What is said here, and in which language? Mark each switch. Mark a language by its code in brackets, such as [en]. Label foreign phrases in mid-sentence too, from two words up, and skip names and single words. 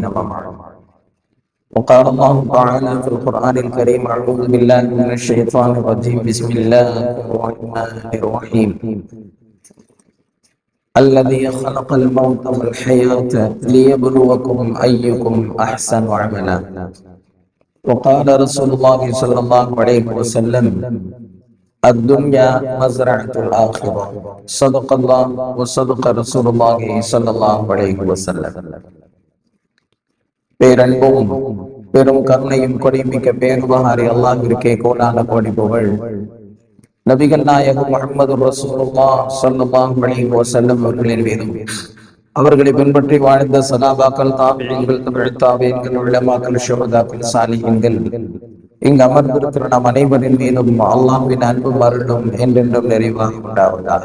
[ar] وقال الله تعالى في القرآن الكريم: أعوذ بالله من الشيطان الرجيم، بسم الله الرحمن الرحيم، الذي خلق الموت والحياة ليبلوكم أيكم أحسن عملا. وقال رسول الله صلى الله عليه وسلم: الدنيا مزرعة الآخرة. صدق الله وصدق رسول الله صلى الله عليه وسلم. [ta] பேரன்பும் பெரும் கருணையும் கொடிமிக்க பேருபகாரி அல்லாஹ்விற்கே கோடான கோடி புகழ். நபிகள் நாயகம் [ar] محمد رسول الله صلى الله عليه وسلم [ta] அவர்களின் மீதும், அவர்களை பின்பற்றி வாழ்ந்த சஹாபாக்கள், தாபிஈன்கள், தபிஉத் தாபிஈன்கள், உலமாக்கள், ஷுஹதாக்கள், சாலிஹீன்கள், இங்கு அமர்ந்திருக்கிற நம் அனைவரின் மீதும் அல்லாஹ்வின் அன்பும் அருளும் என்றென்றும் நிறைவாக உண்டாவதாக.